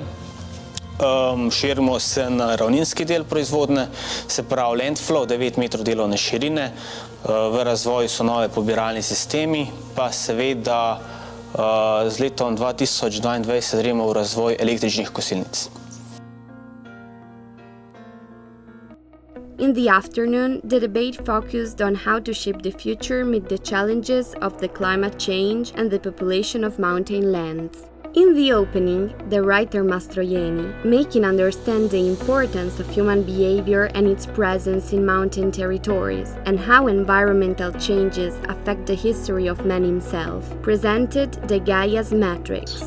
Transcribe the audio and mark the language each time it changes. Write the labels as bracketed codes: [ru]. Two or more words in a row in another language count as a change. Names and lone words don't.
[sl] Širimo se na ravninski del proizvodne, se pravi landflow, 9 metrov delovne širine. V razvoju so nove pobiralni sistemi, pa seveda z letom 2022 gremo v razvoj električnih kosilnic. [en] In the afternoon, the debate focused on how to shape the future amid the challenges of the climate change and the population of mountain lands. In the opening, the writer Mastroianni, making understand the importance of human behavior and its presence in mountain territories, and how environmental changes affect the history of man himself, presented the Gaia's matrix.